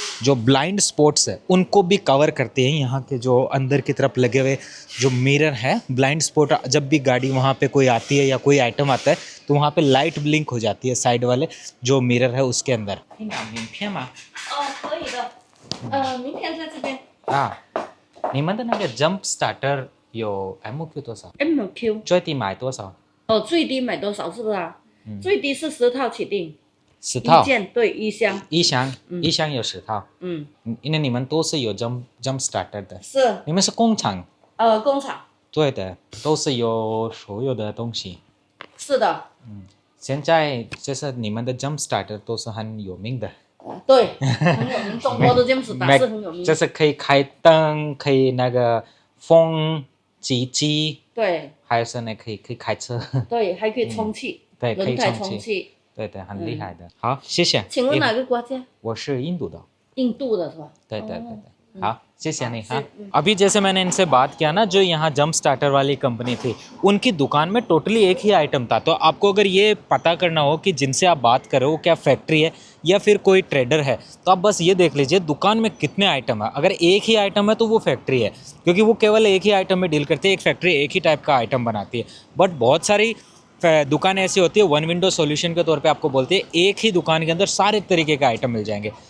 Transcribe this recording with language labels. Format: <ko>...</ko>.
<hi>जो blind spots है उनको भी कवर करते हैं यहाँ के जो अंदर की तरफ लगे हुए जो मिरर है। ब्लाइंड स्पॉट जब भी गाड़ी वहाँ पे कोई आती है या कोई आइटम आता है तो वहाँ पे लाइट ब्लिंक हो जाती है साइड वाले जो मिरर है उसके अंदर।</hi> <zh>可以的。名片在这边。你们的那个 Jump Starter 有 MQ 多少？ MQ 最低买多少？最低买多少是不是啊？最低是10套起订。 10套。一件对一箱。一箱有10套。因为你们都是有 Jump Starter 的。是。你们是工厂。工厂。对的，都是有所有的东西。是的。现在就是你们的 Jump Starter 都是很有名的。对，很有名，中国的 Jump Starter 是很有名。就是可以开灯，可以那个风机，对，还有是呢可以开车，对，还可以充气，对，可以轮胎充气，充气。对对，很厉害的。好，谢谢。请问哪个国家？我是印度的。印度的是吧？对对对对，好，谢谢你हाँ।</zh> <hi>अभी जैसे मैंने इनसे बात किया ना, जो यहाँ जंप स्टार्टर वाली कंपनी थी उनकी दुकान में टोटली एक ही आइटम था। तो आपको अगर ये पता करना हो कि जिनसे आप बात कर रहे हो क्या फैक्ट्री है या फिर कोई ट्रेडर है, तो आप बस ये देख लीजिए दुकान में कितने आइटम है। अगर एक ही आइटम है तो वो फैक्ट्री है, क्योंकि वो केवल एक ही आइटम में डील करती है। एक फैक्ट्री एक ही टाइप का आइटम बनाती है, बट बहुत सारी दुकानें ऐसी होती है वन विंडो सॉल्यूशन के तौर पे आपको बोलती है एक ही दुकान के अंदर सारे तरीके के आइटम मिल जाएंगे।</hi>